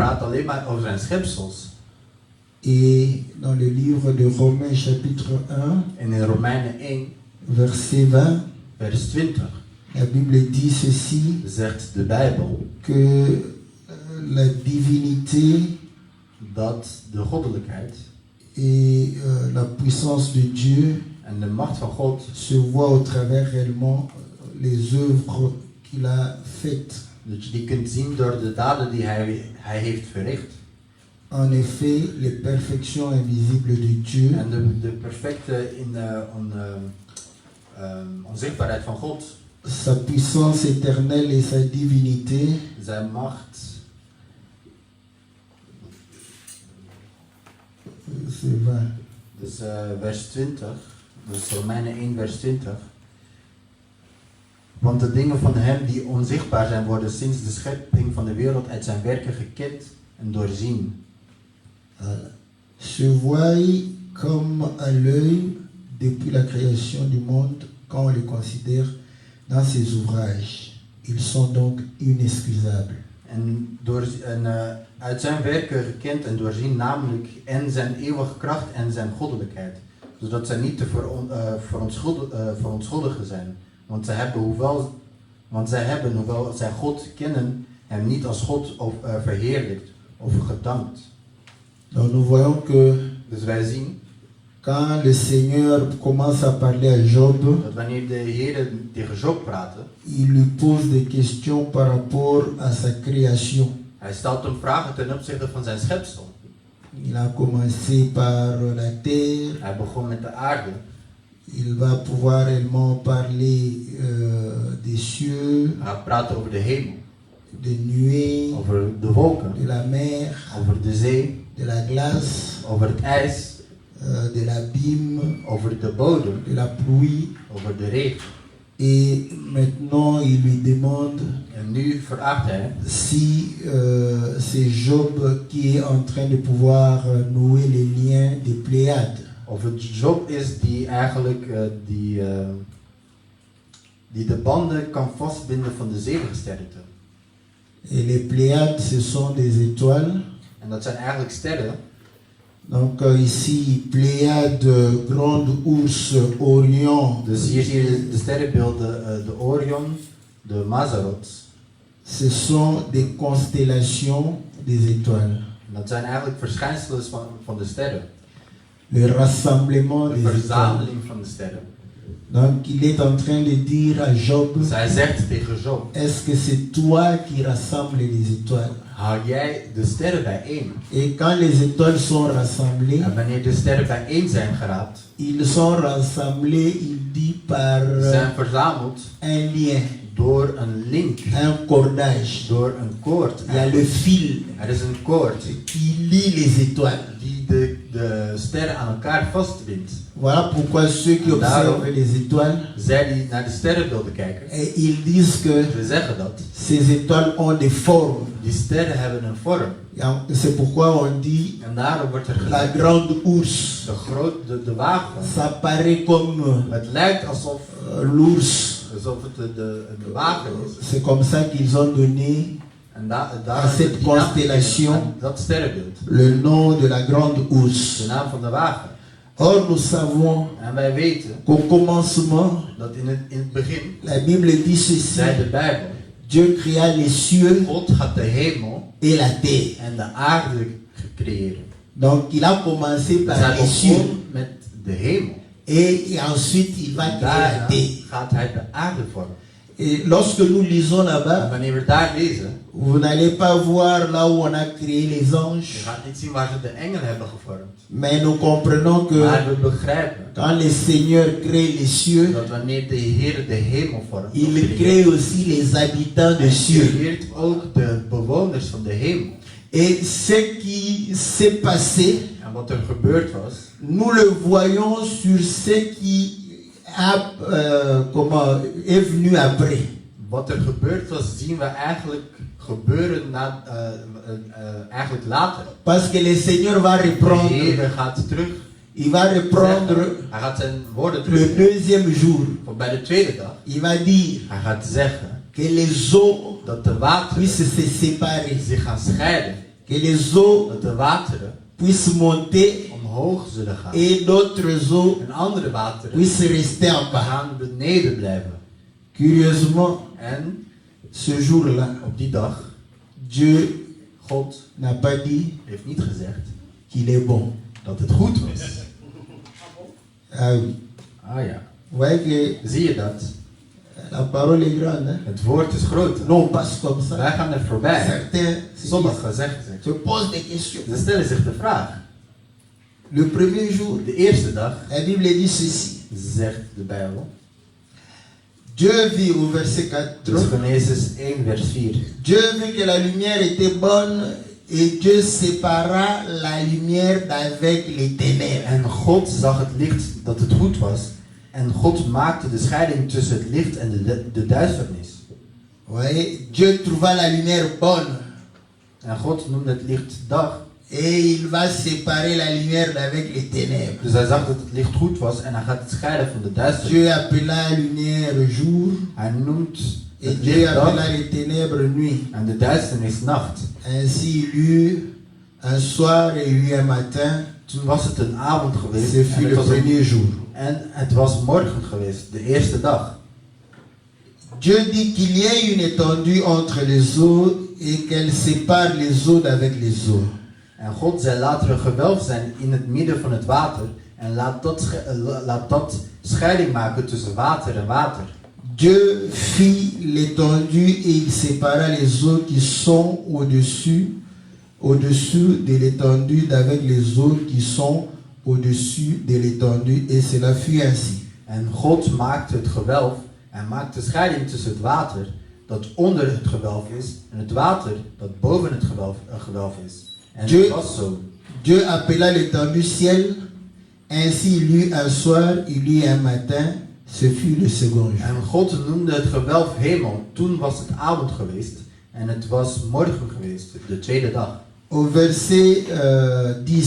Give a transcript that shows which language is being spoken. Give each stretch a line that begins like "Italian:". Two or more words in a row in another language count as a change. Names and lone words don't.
French: Et dans le livre de Romains chapitre 1, verset 20, la Bible dit ceci, que la divinité et la puissance de Dieu se voit au travers réellement les œuvres qu'il a faites.
Dutch: Dat je die kunt zien door de daden die hij heeft verricht.
French: En effet, les perfections invisibles de Dieu
Dutch: En de perfecte onzichtbaarheid van God.
French: Sa puissance éternelle et sa divinité.
Dutch: Zijn macht.
French: C'est 20.
Dutch: Dus vers 20. Dus Romeinen 1 vers 20. Want de dingen van hem die onzichtbaar zijn worden sinds de schepping van de wereld uit zijn werken gekend en doorzien.
French: Se voient comme à l'œil depuis la création du monde quand on les considère dans ses ouvrages. Ils sont donc inexcusables.
Dutch: Uit zijn werken gekend en doorzien, namelijk en zijn eeuwige kracht en zijn goddelijkheid. Zodat zij niet te verontschuldigen zijn. Want zij hebben, hoewel zij God kennen, hem niet als God verheerlijkt of gedankt.
French: Donc nous voyons que
Dutch: Dus wij zien
French: quand le Seigneur commence à parler à Job,
Dutch: dat wanneer de Heer tegen Job praatte,
French: il lui pose des questions par rapport à sa création.
Dutch: hij stelt hem vragen ten opzichte van zijn schepsel.
French: Il a commencé par la terre.
Dutch: Hij begon met de aarde.
French: Il va pouvoir également parler des cieux,
Dutch: Hij gaat praten over de hemel,
French: des nuées,
Dutch: over de wolken,
French: de la mer,
Dutch: over de zee,
French: de la glace,
Dutch: over het ijs,
French: de l'abîme,
Dutch: over de bodem,
French: de la pluie.
Dutch: over de regen.
French: Et maintenant, il lui demande
Dutch: En nu vraagt hij
French: si c'est Job qui est en train de pouvoir nouer les liens des Pléiades.
Dutch: of het Job is die eigenlijk die de banden kan vastbinden van de zevengesterkte.
French: Et les Pléiades, ce sont des étoiles.
Dutch: En dat zijn eigenlijk sterren.
French: Donc ici, Pléiade, Grande Ours, Orion.
Dutch: Dus hier zie je de sterrenbeelden, de Orion, de Mazzaroth.
French: Ce sont des constellations des étoiles.
Dutch: En dat zijn eigenlijk verschijnselen van de sterren.
French: Le rassemblement
Dutch: De
French: des étoiles.
Dutch: verzameling van de sterren.
French: Donc il est en train de dire à Job,
Dutch: Dus hij zegt tegen Job,
French: est-ce que c'est toi qui rassembles les étoiles?
Dutch: hou jij de sterren bijeen.
French: Et quand les étoiles sont rassemblées,
Dutch: En wanneer de sterren bijeen zijn geraapt,
French: ils sont rassemblés, il dit par
Dutch: zijn verzameld
French: un lien,
Dutch: door een link,
French: un cordage.
Dutch: door een koord.
French: Il y a le fil
Dutch: Er is een koord
French: qui lie les étoiles.
Dutch: die de sterren aan elkaar vastbindt.
French: Voilà pourquoi ceux qui observent les étoiles,
Dutch: Zij die naar de sterrenbeelden kijken,
French: et ils disent que
Dutch: ze zeggen dat
French: ces étoiles ont des formes.
Dutch: die sterren hebben een vorm.
French: C'est pourquoi on dit
Dutch: En daarom wordt er
French: la
Dutch: gezegd,
French: grande ours.
Dutch: de wagen,
French: Ça paraît comme
Dutch: het lijkt alsof
French: l'ours.
Dutch: het de wagen is.
French: C'est comme ça qu'ils ont donné
Dutch: En daar
French: à cette constellation
Dutch: dat sterrenbeeld,
French: le nom de la grande
Dutch: de
French: ours.
Dutch: naam van de wagen.
French: Or, nous savons
Dutch: En wij weten
French: qu'au commencement,
Dutch: dat in het begin,
French: la Bible dit ceci,
Dutch: zei de Bijbel,
French: Dieu créa les cieux
Dutch: God gaat de hemel
French: et la terre.
Dutch: en de aarde creëren.
French: Donc, il a commencé
Dutch: Dus
French: par
Dutch: hij
French: les cieux
Dutch: begon met de hemel.
French: et ensuite il va
Dutch: En
French: créer la
Dutch: daarna
French: terre.
Dutch: gaat hij de aarde vormen.
French: Et lorsque nous lisons
Dutch: En
French: là-bas,
Dutch: wanneer we daar lezen,
French: vous n'allez pas voir là où on a créé les
Dutch: je
French: anges,
Dutch: gaat niet zien waar ze de engelen hebben gevormd.
French: mais nous comprenons que
Dutch: Maar we begrijpen
French: quand le Seigneur crée les cieux,
Dutch: dat wanneer de Heer de hemel vormt,
French: il crée aussi les habitants des
Dutch: hij
French: cieux.
Dutch: creëert ook de bewoners van de hemel.
French: Et ce qui s'est passé,
Dutch: En wat er gebeurd was,
French: nous le voyons sur ce qui est venu après.
Dutch: wat er gebeurd was, zien we eigenlijk gebeuren eigenlijk later.
French: Parce que le Seigneur va
Dutch: De
French: reprendre,
Dutch: Heer gaat terug.
French: il va reprendre
Dutch: Hij gaat zijn woorden
French: le
Dutch: terug.
French: deuxième jour.
Dutch: Voor bij de tweede dag.
French: Il va dire
Dutch: Hij gaat zeggen
French: que les eaux
Dutch: dat de wateren
French: puissent se séparer,
Dutch: zich gaan scheiden.
French: que les eaux
Dutch: Dat de wateren
French: puissent monter
Dutch: omhoog zullen gaan.
French: et d'autres eaux
Dutch: En andere wateren
French: puissent rester en bas.
Dutch: gaan beneden blijven.
French: Curieusement,
Dutch: En
French: ce jour-là,
Dutch: op die dag,
French: Dieu
Dutch: God
French: n'a pas dit
Dutch: heeft niet gezegd
French: qu'il est bon.
Dutch: dat het goed was.
French: Ah oui.
Dutch: Ah ja.
French: Vous voyez que
Dutch: Zie je dat?
French: la parole est grande. Hein?
Dutch: Het woord is groot.
French: Nous, on passe comme ça.
Dutch: Wij gaan er voorbij.
French: Certains
Dutch: Sommigen zeggen
French: se posent des questions.
Dutch: ze stellen zich de vraag.
French: Le premier jour,
Dutch: De eerste dag,
French: la Bible dit ceci.
Dutch: zegt de Bijbel.
French: Dieu vit au verset 4.
Dutch: Dus Genesis 1 vers 4.
French: Dieu vit que la lumière était bonne et Dieu sépara la lumière d'avec les ténèbres.
Dutch: En God zag het licht dat het goed was. En God maakte de scheiding tussen het licht en de duisternis.
French: Vous voyez, Dieu trouva la lumière bonne
Dutch: En God noemde het licht dag.
French: Et il va séparer la lumière d'avec les ténèbres.
Dutch: Dus hij zag dat het licht goed was en hij gaat het scheiden van de duisternis.
French: Dieu appela la lumière jour
Dutch: Hij noemt
French: et
Dutch: het
French: Dieu
Dutch: licht
French: appela
Dutch: dag
French: les ténèbres nuit.
Dutch: en de duisternis nacht.
French: Ainsi il y eut un soir et il y eut un matin.
Dutch: Toen was het een avond geweest
French: Ce fut
Dutch: en
French: le premier jour.
Dutch: het was morgen geweest, de eerste dag.
French: Dieu dit qu'il y ait une étendue entre les eaux et qu'elle sépare les eaux d'avec les eaux.
Dutch: En God zei laat er een gewelf zijn in het midden van het water en laat dat scheiding maken tussen water en water.
French: Dieu fit l'étendue et il sépara les eaux qui sont au-dessus de l'étendue d'avec les eaux qui sont au-dessus de l'étendue et cela fut ainsi.
Dutch: En God maakte het gewelf en maakte scheiding tussen het water dat onder het gewelf is en het water dat boven het gewelf is. En het was zo.
French: Dieu appela l'étendue ciel, ainsi il y eut un soir, il y eut un matin, ce fut le second jour.
Dutch: En God noemde het gewelf hemel, toen was het avond geweest en het was morgen geweest, de tweede dag.
French: Au verset 10,